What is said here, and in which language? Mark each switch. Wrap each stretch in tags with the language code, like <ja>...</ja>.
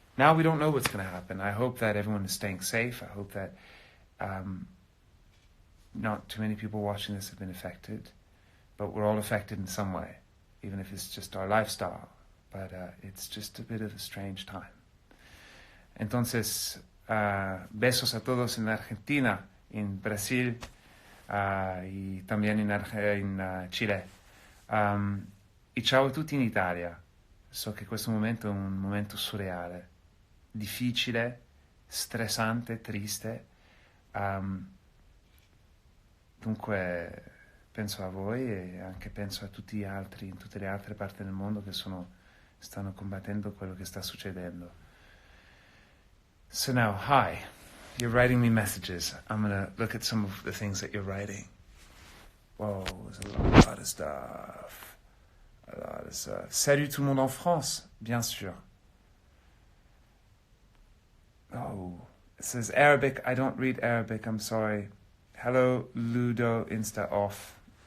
<en>Now we don't know what's going to happen. I hope that everyone is staying safe. I hope that not too many people watching this have been affected, but we're all affected in some way, even if it's just our lifestyle. But it's just a bit of a strange time.</en> <es>Entonces, besos a todos en Argentina, en Brasil y también in Chile.</es> <it>E ciao a tutti in Italia. So che questo momento è un momento surreale, difficile, stressante, triste. Dunque penso a voi e anche penso a tutti gli altri in tutte le altre parti del mondo che stanno combattendo quello che sta succedendo.</it> <en>So now, hi, you're writing me messages. I'm going to look at some of the things that you're writing. Whoa, there's a lot of stuff. A lot of stuff.</en> <fr>Salut tout le monde en France, bien sûr.</fr> <en>Oh, it says Arabic. I don't read Arabic, I'm sorry. Hello, Ludo, Insta off.</en>